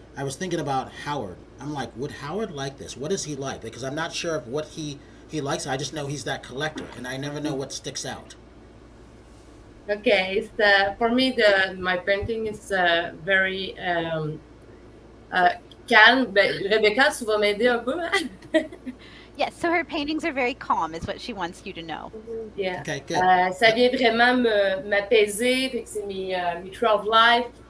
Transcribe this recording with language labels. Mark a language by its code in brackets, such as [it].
[en] I was thinking about Howard. I'm like, would Howard like this? What is he like? Because I'm not sure of what he likes. I just know he's that collector, and I never know what sticks out. Okay, for me, my painting is very calme. [fr] Rebecca, tu vas m'aider un peu, hein? [en] Yes, so her paintings are very calm, is what she wants you to know. Yeah. Okay, good. [fr] Ça vient vraiment m'apaiser. Fait que c'est mes [en] true of life.